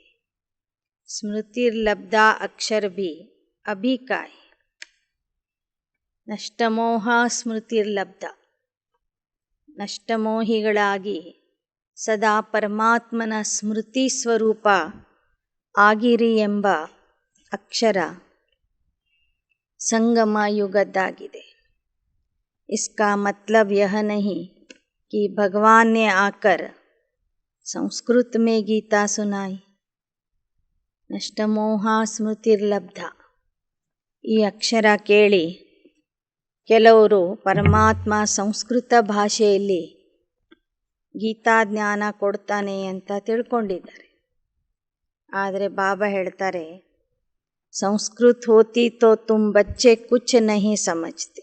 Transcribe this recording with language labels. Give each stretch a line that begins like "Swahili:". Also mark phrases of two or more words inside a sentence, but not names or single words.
Sanskrit: ಸ್ಮೃತಿರ್ಲಬ್ಧ ಅಕ್ಷರ ಭಿ ಅಭಿಕಾಯ್ ನಷ್ಟಮೋಹ ಸ್ಮೃತಿರ್ಲಬ್ಧ.
Kannada: ನಷ್ಟಮೋಹಿಗಳಾಗಿ ಸದಾ ಪರಮಾತ್ಮನ ಸ್ಮೃತಿ ಸ್ವರೂಪ ಆಗಿರಿ ಎಂಬ ಅಕ್ಷರ ಸಂಗಮ ಯುಗದ್ದಾಗಿದೆ.
Hindi: इसका मतलब यह नहीं कि भगवान ने आकर संस्कृत में गीता सुनाई.
Sanskrit: ನಷ್ಟಮೋಹ ಸ್ಮೃತಿರ್ಲಬ್ಧ.
Kannada: ಈ ಅಕ್ಷರ ಕೇಳಿ ಕೆಲವರು ಪರಮಾತ್ಮ ಸಂಸ್ಕೃತ ಭಾಷೆಯಲ್ಲಿ ಗೀತಾ ಜ್ಞಾನ ಕೊಡ್ತಾನೆ ಅಂತ ತಿಳ್ಕೊಂಡಿದ್ದಾರೆ. ಆದರೆ ಬಾಬಾ ಹೇಳ್ತಾರೆ,
Hindi: संस्कृत होती तो तुम बच्चे कुछ नहीं समझते.